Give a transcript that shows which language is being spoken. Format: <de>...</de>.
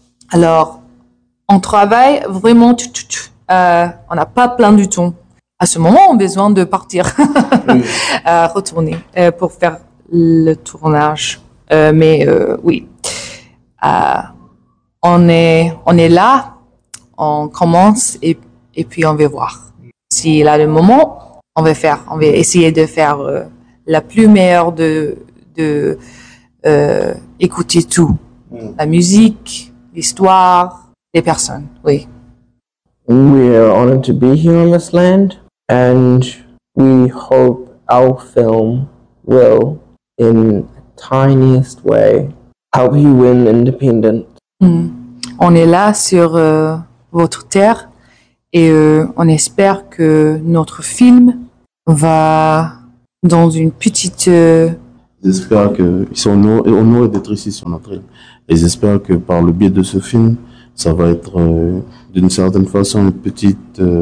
<fr>Alors on travaille vraiment, on n'a pas plein du temps à ce moment, on a besoin de partir retourner pour faire le tournage, on est là, on commence et puis on va voir. S'il a le moment, on va essayer de faire la plus meilleure de écouter tout. La musique, l'histoire, les personnes, oui.</fr> <en>We are honored to be here on this land and we hope our film will, in the tiniest way, help you win independence.</en> <fr>On est là sur votre terre. Et on espère que notre film va dans une petite... J'espère qu'ils sont honorés d'être ici sur notre île. Et j'espère que par le biais de ce film, ça va être d'une certaine façon une petite...</fr>